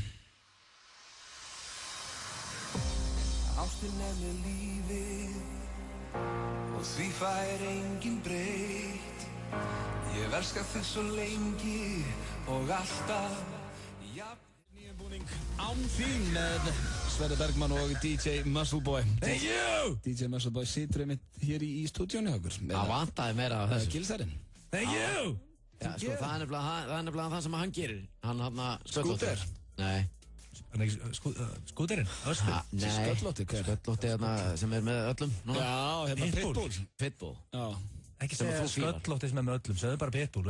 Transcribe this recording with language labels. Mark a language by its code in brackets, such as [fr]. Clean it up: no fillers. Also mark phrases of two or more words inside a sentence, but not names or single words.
[is] Ástin er með lífið og því fær enginn breytt. Ég elska þig svo lengi og alltaf. Nýjum búning án þín með Sverrir Bergman og DJ Muscleboy. [en] Thank you! [is] DJ Muscleboy situr einmitt hér í stúdíónu okkur. Það vantaði meira af þessu. Gilsarinn. [en] Thank you! [is] Já, sko, það er nefnilega það sem hann gerir. Hann Skúter? Nei. Skúterinn? Öskur? Nei. Sköllótti, hver? Sköllótti sem er með öllum. Já, hérna Pitbull. Pitbull. Já. Ekki segja sköllótti sem er með öllum, segðu bara Pitbull.